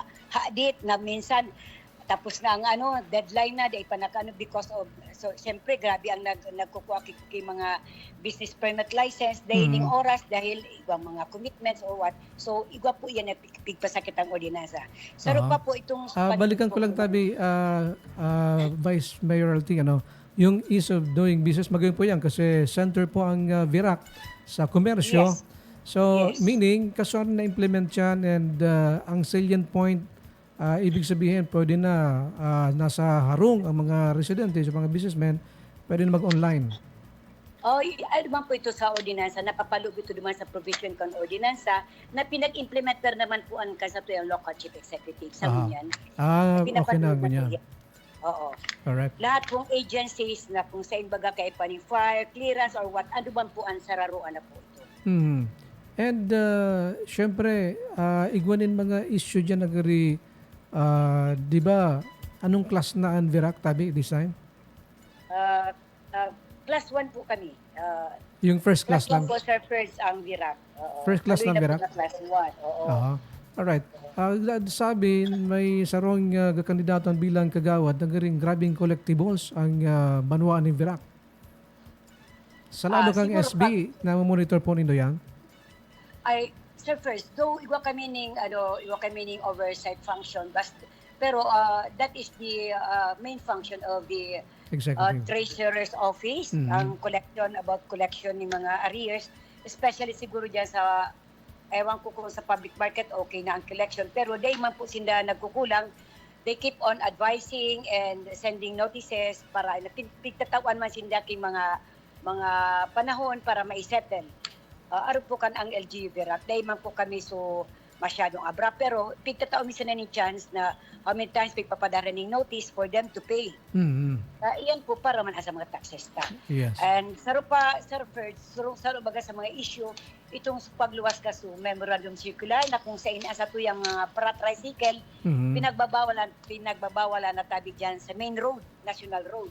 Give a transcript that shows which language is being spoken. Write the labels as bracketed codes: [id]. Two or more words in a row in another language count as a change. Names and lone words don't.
[bik] Hadit na minsan, tapos na ang deadline na, day pa [en] because of, [bik] so siyempre grabe ang nagkukuha kay mga business permit license, day ning oras dahil ibang mga commitments [en] or what. [bik] So igwa po yan na pigpasakit ang ordinansa. Saro pa po itong... balikan ko lang tabi, Vice Mayoralty, yung [en] ease of doing business, [bik] magayon po yan kasi center po ang VIRAC sa komersyo. [en] Yes. So, Yes. [bik] meaning, kaso na implement yan and ang [en] salient point, [bik] ibig sabihin, pwede na nasa harong ang mga residente, sa mga businessmen, pwede na mag-online. Ano man po ito sa ordinansa, napapalog ito naman sa provision con ordinansa na pinag-implementer naman po ang kasato yung [en] local chief executive [bik] sa ganyan. Okay na, ganyan. Oo. [en] Alright. [bik] Lahat pong agencies na kung sa baga kay pani fire, clearance [en] or what, [bik] ano bang po ang sararuan na po ito. And syempre, igwanin mga issue dyan nagari, di ba, anong class na ang VIRAC tabi [en] this time? [bik] Class 1 po kami. [en] Yung first class Class 1 [bik] lang? po, Sir, first ang VIRAC. [en] First class lang VIRAC? Class 1, oo. Alright. [bik] Sabi, may sarong kandidato bilang kagawad na garing grabing collectibles ang banwaan ni VIRAC. Sa lalo kang SB, na monitor po nindo yan? [en] Sir, first, though [bik] iwa kami ning [en] oversight function, pero that is the main function of the Executive. [bik] Treasurer's Office, ang collection ng mga arrears, especially siguro dyan sa, ewan ko kung sa public market, okay na ang collection, pero day man po sila nagkukulang, [en] they keep on advising and sending notices [bik] para pigtatawan man sila kay mga panahon para ma-settle. Aro po kan ang LGU VIRAC, day man po kami so masyadong abra, pero pigtatao minsan na ni chance na [en] how many times [bik] pigpapadara ng notice [en] for them to pay. [bik] Iyan po para man sa mga taxes ta. [en] Yes. [bik] And saro baga sa mga issue, itong pagluwas ka sa [en] memorandum circular [bik] na kung sa ina sa tuyang para-tricycle, pinagbabawalan na tabi dyan sa [en] main road, national road.